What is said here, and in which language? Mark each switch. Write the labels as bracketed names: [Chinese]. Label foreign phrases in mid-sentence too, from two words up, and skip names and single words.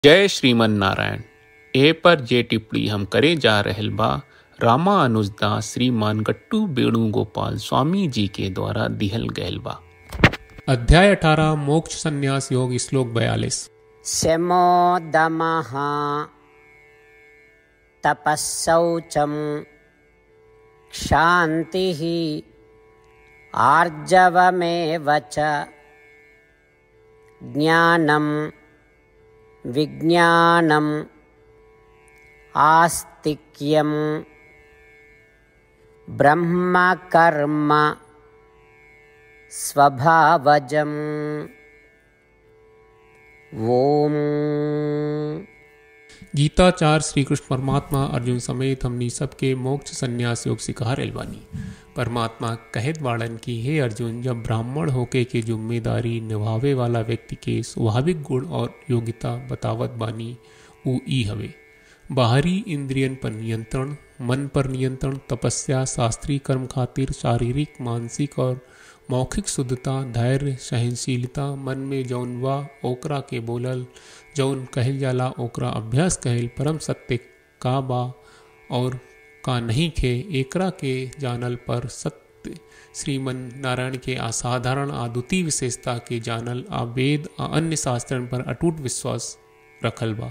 [Bhojpuri] जय श्रीमन नारायण। ए पर जे टिप्पणी हम करे जा रहल बा रामानुजदास श्रीमान गट्टू वेणुगोपाल स्वामी जी के द्वारा दिहल गयल बा। अध्याय 18 मोक्ष संन्यास योग श्लोक 42। [Sanskrit] शमोदमः तपस्सौचं क्षान्तिः आर्जवमेव च ज्ञानं विज्ञानम् आस्तिक्यं ब्रह्म कर्म स्वभावजम्। ओम। [Bhojpuri] गीताचार्य श्री कृष्ण परमात्मा अर्जुन समेत हमनी सबके मोक्ष संन्यास योग सिखा रहल बानी। परमात्मा कहत वाड़न की हे अर्जुन, जब ब्राह्मण होके के जिम्मेदारी निभावे वाला व्यक्ति के स्वाभाविक गुण और योग्यता बतावत बानी ऊ ई हवे। बाहरी इंद्रियन पर नियंत्रण, मन पर नियंत्रण, तपस्या, शास्त्रीय कर्म खातिर शारीरिक, मानसिक और मौखिक शुद्धता, धैर्य, सहनशीलता, मन में जौन वा ओकरा के बोलल, जौन कहल जाला ओकरा अभ्यास कहल, परम सत्य का बा और का नहीं खे एकरा के जानल पर सत्य श्रीमन नारायण के असाधारण अद्वितीय विशेषता के जानल आ वेद आ अन्य शास्त्रन पर अटूट विश्वास रखल बा।